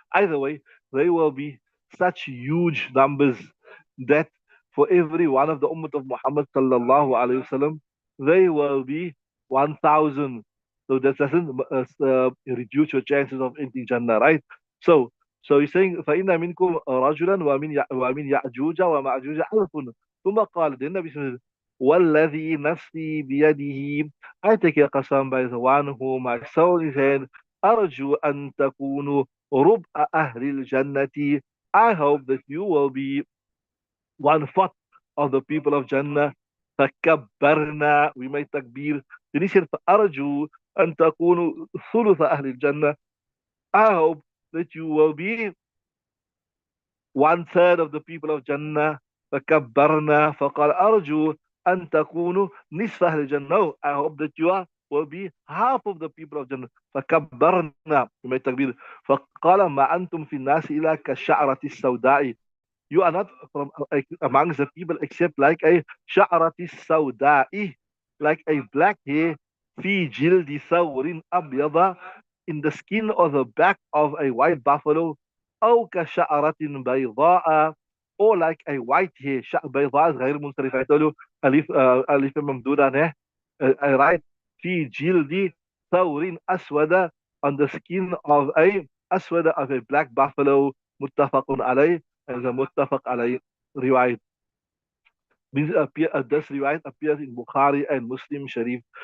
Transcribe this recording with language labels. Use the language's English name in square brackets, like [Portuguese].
[English] Either way, they will be such huge numbers that for every one of the ummah of Muhammad sallallahu alaihi wasallam, they will be 1,000. So that doesn't reduce your chances of entering Jannah, right? So So he's saying [Arabic] فإن منكم رجلا ومن يأجوج ومأجوج ألف. ثم قال, [English] then Nabi says, [Arabic] والذي نفسي بيده, [English] I take a qasam by the one who my soul is in, [Arabic] أرجو أن تكونوا ربع أهل الجنة. [English] I hope that you will be one fourth of the people of Jannah. [Arabic] فكبرنا, [English] we made takbir. Then he said, [Arabic] فأرجو أن تكونوا ثلث أهل الجنة. [English] I hope that you will be one third of the people of Jannah. [Arabic] فكبرنا فقال أرجو أن تكونوا نصف أهل الجنة. [English] No, I hope that you are will be half of the people of Jannah. [Arabic] فكبرنا, [English] we made takbir. [Arabic] فقال ما أنتم في الناس إلا كالشعرة السوداء. [English] You are not from amongst the people except like a sha'rati sawda'i, like a black hair, fi jildi thawrin abyada, in the skin or the back of a white buffalo, [Arabic] أو كشعرة بيضاء, [English] or like a white hair. [Arabic] بيضاء [English] is [Arabic] غير منصرف. [English] I told you [Arabic] ألف ممدودة نه. [English] I write [Arabic] في جلد ثور أسود, [English] on the skin of a أسود, of a black buffalo. [Arabic] متفق عليه, [English] as a muttafaq alayh riwayat. This riwayat appears in Bukhari and Muslim Sharif.